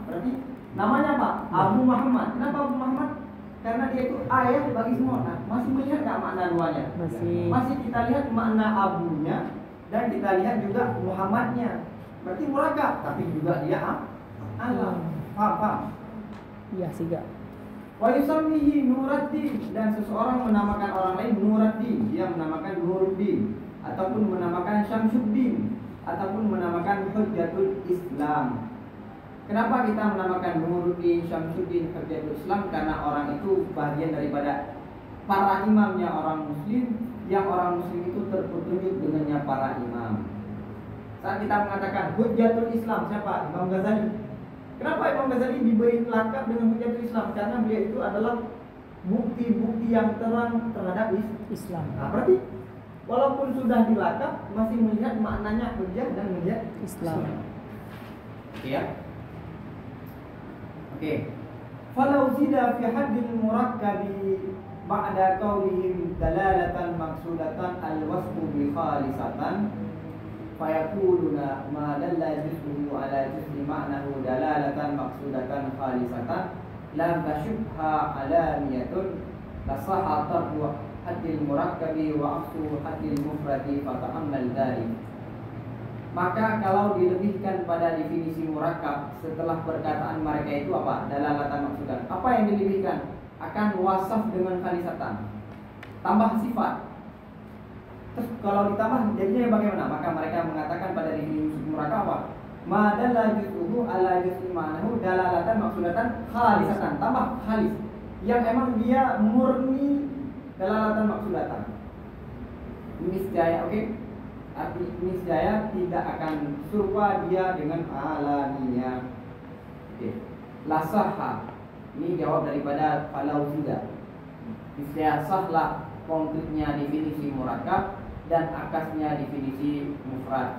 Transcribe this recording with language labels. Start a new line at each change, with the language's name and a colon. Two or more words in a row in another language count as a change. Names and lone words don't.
Indonesian: Berarti namanya apa? Abu Muhammad. Kenapa Abu Muhammad? Karena dia itu ayah bagi semua. Nah, masih melihat nggak makna duanya? Masih kita lihat makna abunya dan kita lihat juga Muhammadnya. Berarti murakkab, tapi juga dia alam. Paham? Iya,
Sundanese: siga.
Arabic: ويسميه
Indonesian: Nuruddin, dan seseorang menamakan orang lain Nuruddin, dia menamakan Nuruddin, ataupun menamakan Syamsuddin, ataupun menamakan Hujjatul Islam. Kenapa kita menamakan Nuruddin, Syamsuddin, Hujjatul Islam? Karena orang itu bagian daripada para imamnya orang muslim, yang orang muslim itu terpetunjuk dengannya para imam. Saat kita mengatakan Hujjatul Islam, siapa? Imam Ghazali. Kenapa Imam Ghazali diberi lakab dengan Hujjatul Islam? Karena beliau itu adalah bukti-bukti yang terang terhadap Islam. Nah, berarti walaupun sudah dilakab, masih melihat maknanya hujjah dan melihat Islam. Oke ya? Oke.
Arabic: فلو زيد في حد المركب بعد قولهم دلالة مقصودة الوصف بخالصة فيقولون ما دل جزؤه على جزء معناه دلالة مقصودة خالصة لم تشبها علمية لصح طرد حد المركب وعكس حد المفرد فتأمل ذلك.
Indonesian: Maka kalau dilebihkan pada definisi murakkab setelah perkataan mereka itu apa?
Arabic: دلالة مقصودة.
Indonesian: Apa yang dilebihkan? Akan wasaf dengan khalisatan, tambah sifat. Terus kalau ditambah jadinya bagaimana? Maka mereka mengatakan pada definisi murakkab apa?
Arabic: ما دل جزؤه على جزء معناه دلالة مقصودة خالصة,
Indonesian: tambah khalis. Yang emang dia murni
Arabic: دلالة مقصودة.
Indonesian: Niscaya, oke? Arti niscaya tidak akan serupa dia dengan alaniya. Oke. Lasaha. Ini jawab daripada falau tidak. Niscaya sahlah konkretnya definisi murakab dan akasnya definisi mufrad.